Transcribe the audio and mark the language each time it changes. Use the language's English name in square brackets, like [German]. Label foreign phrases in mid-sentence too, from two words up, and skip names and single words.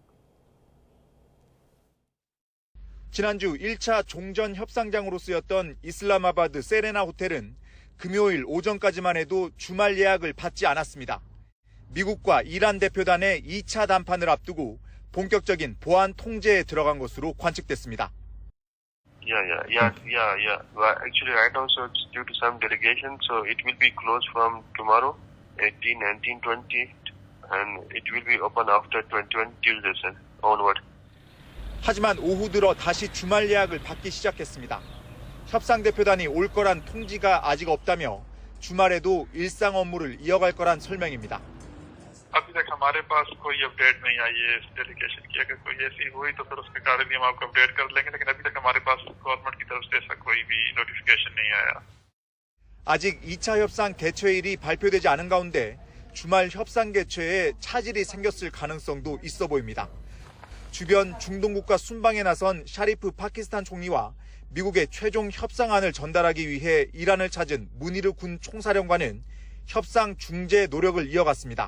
[Korean] 지난주 1차 종전 협상장으로 쓰였던 이슬라마바드 세레나 호텔은 금요일 오전까지만 해도 주말 예약을 받지 않았습니다. 미국과 이란 대표단의 2차談판을 앞두고 본격적인 보안 통제에 들어간 것으로 관측됐습니다. [English] Yeah. Well, actually, right now, so it's due to some delegation, so it will be closed from tomorrow, 18, 19, 20, and it will be open after 21 Tuesday onward. [Korean] 하지만 오후 들어 다시 주말 예약을 받기 시작했습니다. 협상 대표단이 올 거란 통지가 아직 없다며 주말에도 일상 업무를 이어갈 거란 설명입니다. [Urdu] ابھی تک ہمارے پاس کوئی اپڈیٹ نہیں آئی ہے اس ڈیلیگیشن کی. اگر کوئی ایسی ہوئی تو پھر اس کے کارن ہم آپ کو اپڈیٹ کر لیں گے، لیکن ابھی تک ہمارے پاس گورنمنٹ کی طرف سے ایسا کوئی بھی نوٹیفیکیشن نہیں آیا. [Korean] 아직 2차 협상 개최일이 발표되지 않은 가운데 주말 협상 개최에 차질이 생겼을 가능성도 있어 보입니다. 주변 중동 국가 순방에 나선 샤리프 파키스탄 총리와 미국의 최종 협상안을 전달하기 위해 이란을 찾은 무니르 군 총사령관은 협상 중재 노력을 이어갔습니다.